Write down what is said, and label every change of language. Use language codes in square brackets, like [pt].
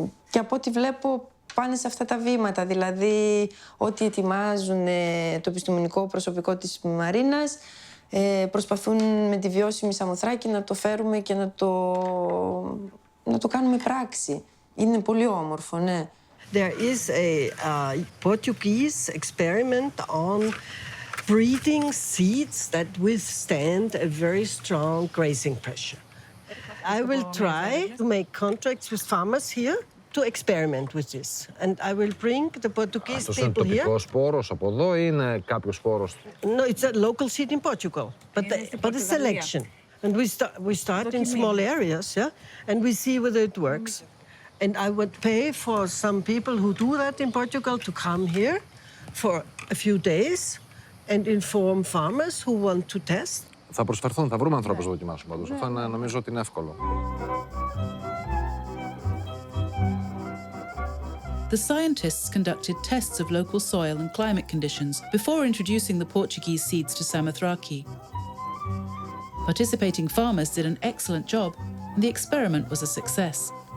[el] Και από ό,τι βλέπω πάνε σε αυτά τα βήματα, δηλαδή ό,τι ετοιμάζουν το επιστημονικό προσωπικό της Μαρίνας, προσπαθούν με τη βιώσιμη Σαμοθράκη να το φέρουμε και να το κάνουμε πράξη. Είναι πολύ όμορφο, ναι. [en] There is a Portuguese experiment on breeding seeds that withstand a very strong grazing pressure. I will try to make contracts with farmers here to experiment with this. And I will bring the Portuguese [el] Αυτός είναι [en] people here. [el] τοπικός σπόρος από εδώ ή είναι κάποιος σπόρος? [en] No, it's a local seed in Portugal, but a selection. And we start in small areas, yeah, and we see whether it works. And I would pay for some people who do that in Portugal to come here for a few days and inform farmers who want to test. [el] Θα προσφερθούν, θα βρούμε ανθρώπους να δοκιμάσουν πάντως. Αυτό είναι, νομίζω ότι είναι εύκολο. [en] The scientists conducted tests of local soil and climate conditions before introducing the Portuguese seeds to Samothraki. Participating farmers did an excellent job, and the experiment was a success.